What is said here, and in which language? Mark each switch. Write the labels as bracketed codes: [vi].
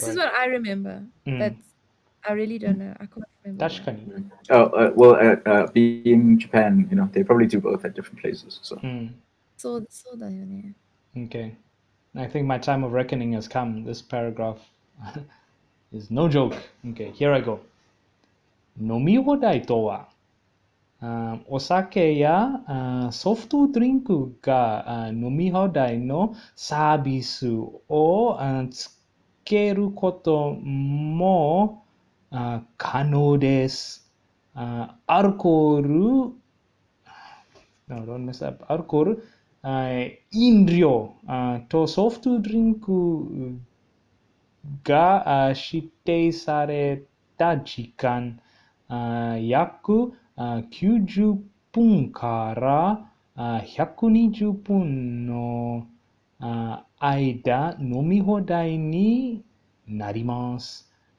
[en] This is what I remember, but I really don't know. I can't remember. Being Japan, you know, they probably do both at different places. So. Okay, I think my time of reckoning has come. This paragraph is no joke. Okay, here I go. [ja] 飲み放題とは、お酒やソフトドリンクが飲み放題のサービスをつけることも可能です。 [en] アルコール、don't mess up. [ja] アルコール、飲料とソフトドリンクが指定された時間約90分から120分の間飲み放題になります。